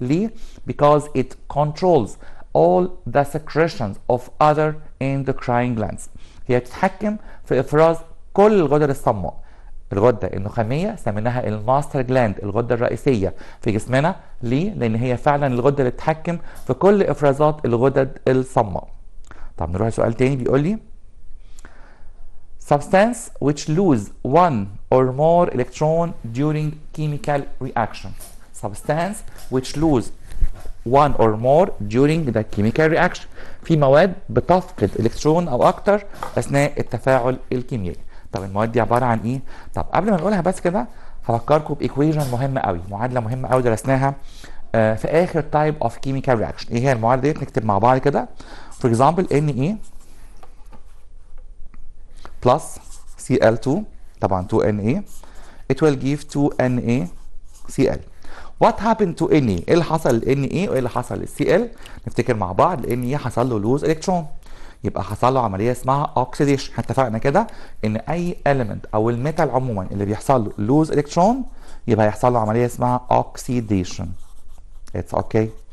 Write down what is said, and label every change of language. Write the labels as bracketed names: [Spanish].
[Arabic] ليه؟ [English] because it controls all the secretions of other endocrine glands. [Arabic] هي بتتحكم في افراز كل الغدد الصماء. الغده النخاميه سميناها الماستر جلاند، الغده الرئيسيه في جسمنا. ليه؟ لان هي فعلا الغده اللي بتتحكم في كل افرازات الغدد الصماء. طب نروح لسؤال تاني بيقول لي [English] substance which lose one or more electron during chemical reaction. substance which lose one or more during the chemical reaction. [Arabic] في مواد بتفقد الكترون او اكتر اثناء التفاعل الكيميائي. طب المواد دي عباره عن ايه؟ طب قبل ما نقولها بس كده هفكركم بايكويشن مهمه قوي، معادله مهمه قوي درسناها في اخر [English] Type of chemical reaction. [Arabic] ايه هي المعادله ديت؟ نكتب مع بعض كده. [English] For example Na plus Cl2، طبعا 2Na it will give 2NaCl. What happened to Na؟ [Arabic] ايه اللي حصل ل Na وايه اللي حصل لل Cl؟ نفتكر مع بعض. Na حصل له لوز الكترون، يبقى حصل له عمليه اسمها اوكسيديشن. احنا اتفقنا كده ان اي element او الميتال عموما اللي بيحصل له لوز الكترون يبقى هيحصل له عمليه اسمها اوكسيديشن. [English] It's okay.